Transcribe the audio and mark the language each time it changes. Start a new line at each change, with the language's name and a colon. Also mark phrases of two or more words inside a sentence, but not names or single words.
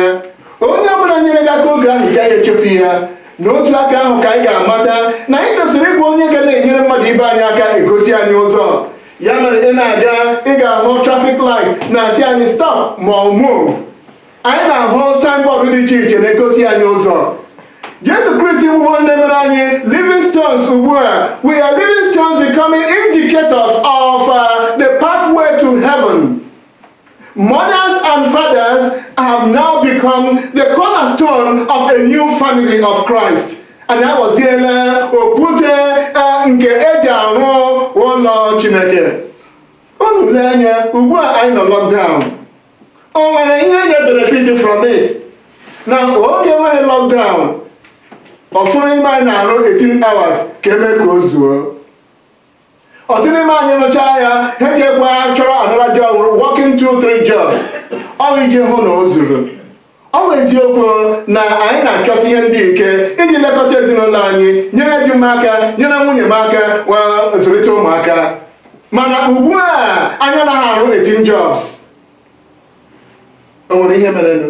Igbo: Onye ọbụla nyere gị aka oge ahụ ị gaghị echefu ya. N'otu aka ahụ ka anyị ga-amata na anyị tosiri ịbụ onye ga na-enyere mmadụ ibe anyị aka egosi anyị ụzọ. Ya mere ị na-aga, ị ga-ahụ
English: traffic light
Igbo: na-asị anyị stop ma ọ move. Anyị na-ahụ signboard dị iche iche na-egosi anyị ụzọ. Jesu Kristi bụ ndị mere anyị
English: living stones
Igbo: ugbu a.
English: We are living stones becoming indicators of the pathway to heaven. Mothers and fathers have now become the cornerstone of a new family of Christ.
Igbo: Anyị aghọziela okwute nke eji arụ ụlọ Chineke. Unu lee anya, ugbu a anyị nọ lockdown. O nwere ihe na-
English: benefit from it.
Igbo: Na oge nweghị lockdown, ọtụtụ n'ime anyị na-arụ 18 hours ka eme ka o zuo. Ọtụtụ n'ime anyị nụchaa ya, ha jekwa chọrọ
English: another job, working 2-3 jobs.
Igbo: Ọ bụ iji hụ na o zuru. Ọ bụ eziokwu na anyị na-achọsi ihe ndị ike iji lekọta ezinụlọ anyị, nyere di m aka, nyere nwunye m aka, zụlite ụmụaka. Mana ugbu a anyị anaghị arụ 18 jobs. O nwere ihe merenụ?